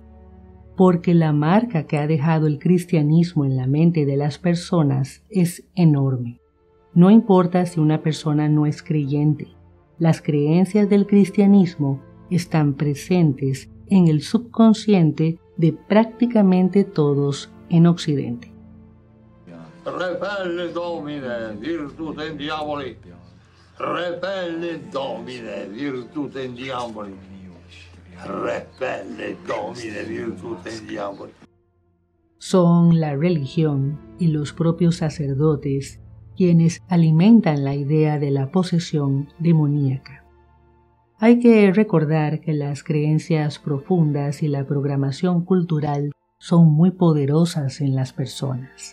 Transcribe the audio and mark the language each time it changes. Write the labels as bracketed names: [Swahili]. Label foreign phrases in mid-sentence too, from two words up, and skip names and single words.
[Spanish] Porque la marca que ha dejado el cristianismo en la mente de las personas es enorme. No importa si una persona no es creyente, las creencias del cristianismo están presentes en el subconsciente de prácticamente todos en Occidente. [Latin] Repelle Domine, virtutem diaboli. Repelle Domine, virtutem diaboli. Repelle Domine, virtutem diaboli. [Spanish] Son la religión y los propios sacerdotes quienes alimentan la idea de la posesión demoníaca. Hay que recordar que las creencias profundas y la programación cultural son muy poderosas en las personas.